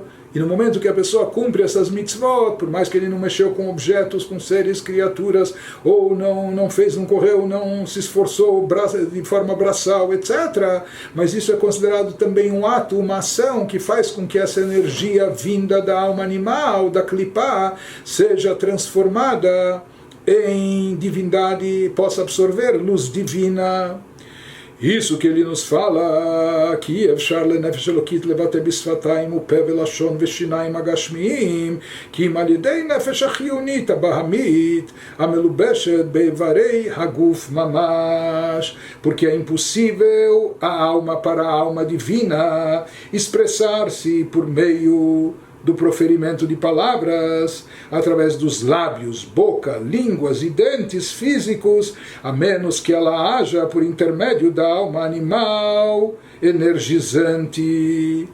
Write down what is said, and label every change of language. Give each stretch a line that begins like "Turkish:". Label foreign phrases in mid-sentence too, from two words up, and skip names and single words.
Portuguese: E no momento que a pessoa cumpre essas mitzvot, por mais que ele não mexeu com objetos, com seres, criaturas, ou não fez, não correu, não se esforçou de forma braçal, etc., mas isso é considerado também um ato, uma ação que faz com que essa energia vinda da alma animal, da klipá, seja transformada em divindade, possa absorver luz divina. Isso que ele nos fala, que
Hebrew: אפשר לנפש אלוקית לבטא בשפתיים ופה ולשון ושיניים הגשמיים, כי אם על ידי נפש החיונית הבהמית המלובשת באיברי הגוף ממש,
Portuguese: porque é impossível a alma para a alma divina expressar-se por meio do proferimento de palavras, através dos lábios, boca, línguas e dentes físicos, a menos que ela haja por intermédio da alma animal energizante.